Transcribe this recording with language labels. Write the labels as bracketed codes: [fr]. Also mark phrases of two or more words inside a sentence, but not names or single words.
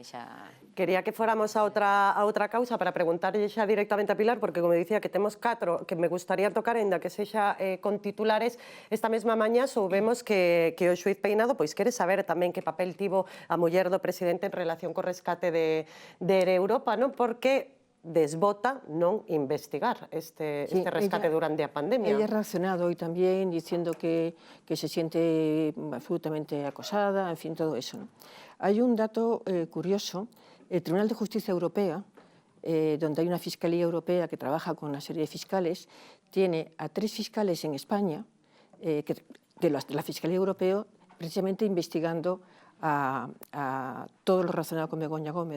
[gl] Quería que fóramos a outra causa para preguntarlle xa directamente a Pilar, porque como dicía que temos 4 que me gustaría tocar, ainda que sexa con titulares. Esta mesma mañá soubemos que o xuiz Peinado pois quere saber tamén que papel tivo a muller do presidente en relación co rescate de Europa, non? Porque desbota non investigar este rescate durante a pandemia. [es] Ella ha reaccionado hoy también diciendo que se siente absolutamente acosada, en fin, todo eso, ¿no? Hay un dato curioso. El Tribunal de Justicia Europea, donde hay una Fiscalía Europea que trabaja con una serie de fiscales, tiene a 3 fiscales en España, de la Fiscalía Europea, precisamente investigando a todo lo relacionado con Begoña Gómez.